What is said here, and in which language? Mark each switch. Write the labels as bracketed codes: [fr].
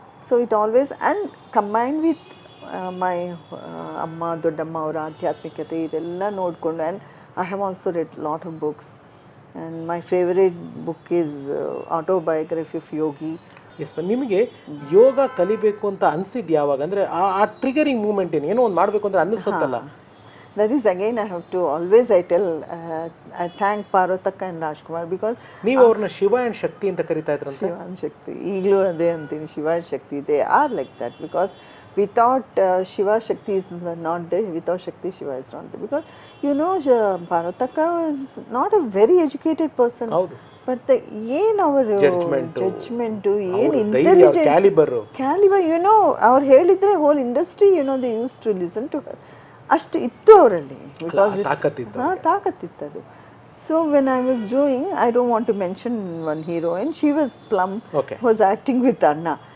[en] so it always and combined with my [kn] ಅಮ್ಮ ದೊಡ್ಡಮ್ಮ ಅವರ ಆಧ್ಯಾತ್ಮಿಕತೆ ಇದೆಲ್ಲ ನೋಡಿಕೊಂಡು. [en] And I have also read lot of books and my favourite book is autobiography of Yogi. [kn] S, ನಿಮಗೆ ಯೋಗ ಕಲಿಬೇಕು ಅಂತ ಅನಿಸಿದ್ದು ಯಾವಾಗ? ಅಂದರೆ ಆ ಟ್ರಿಗರಿಂಗ್ ಮೂಮೆಂಟ್ ಏನೋ ಒಂದು ಮಾಡಬೇಕು ಅಂದರೆ ಅನ್ನಿಸುತ್ತಲ್ಲ. [en] That is again I have to always I tell I thank Parvathakka and Rajkumar, because [kn] ನೀವು ಅವ್ರನ್ನ ಶಿವ ಆ್ಯಂಡ್ ಶಕ್ತಿ ಅಂತ ಕರಿತಾ ಇದ್ರಂತೆ. [en] Shiva and Shakti [kn] ಈಗಲೂ ಅದೇ ಅಂತೀನಿ, [en] Shiva and Shakti, they are like that, because without Shiva, Shakti is not there, without Shakti, Shiva is not there. Because you know, Parvathakka is not a very educated person. [kn] ಹೌದು. But ಏನು ಅವರು judgement, ಏನು [en] intelligence, calibre, you know, [kn] ಅವ್ರು ಹೇಳಿದರೆ [en] Whole industry, you know, they used to listen to her. [kn] ಅಷ್ಟು ಇತ್ತು ಅವರಲ್ಲಿ, because ತಾಕತ್ತಿತ್ತದು. [en] So when I was doing, I don't want to mention one heroine, she was plum, was acting with ಅಣ್ಣ.